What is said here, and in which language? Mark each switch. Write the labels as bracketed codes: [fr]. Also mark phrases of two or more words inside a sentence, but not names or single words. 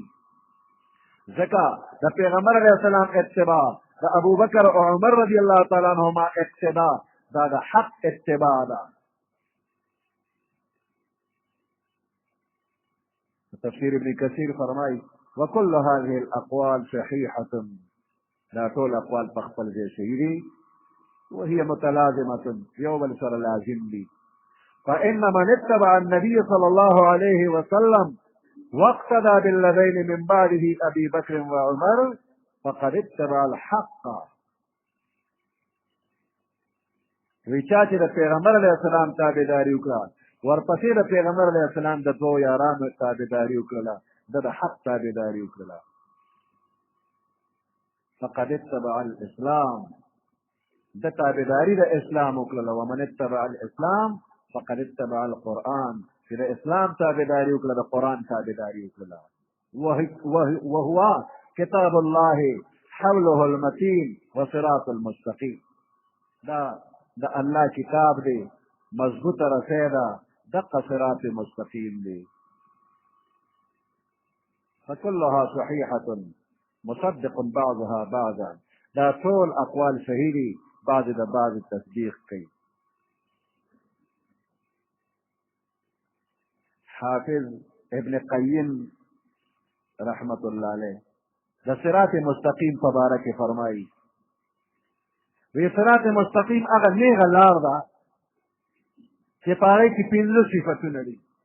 [ps] ځکه د پیغمبر علیه السلام اتباع، د ابوبکر او عمر [ar] رضی الله تعالی عنهما [ps] اتباع، دا د حق اتباع ده. تفسیر ابن کثیر فرمایي [ar] وکل هذه الاقوال صحیحة، [ps] دا ټول اقوال په خپل ځای صحیح دي. [ar] وهي متلازمة، [ps] یو بل سره لازم دي. [ar] فإن من اتبع النبي صلى الله عليه وسلم واقتدى بالذين من بعده أبي بكر وعمر فقد اتبع الحق. [ps] وچا چې د پیغمبر علیه السلام تابعداري وکړه، ورپسې د پیغمبر علیه السلام د دوو یارانو تابعداري وکړله، د حق تابعداري وکړله، [ar] فقد اتبع الاسلام، [ps] د تابعداري د اسلام وکړله. [ar] ومن اتبع الاسلام فقد اتبع القرآن، [ps] چې د اسلام تابعداري وکړه، د قرآن تابعداري وکړه. [ar] وهو کتاب الله حوله المتین وصراط المستقیم، [ps] دا د الله کتاب دی، مضبوطه رسی ده، دقه صراط مستقیم دی. [ar] فكلها صحيحة مصدق بعضها بعضا. [ps] دا ټول اقوال صحیح دي، بعض د بعض تصدیق کوي. حافظ ابن قیم [ar] رحمت الله علیه [ps] د صراط مستقیم په باره کې فرمایي، وی صراط مستقیم هغه نیغه لار ده چې په هغې کې پنځه صفتونه دي.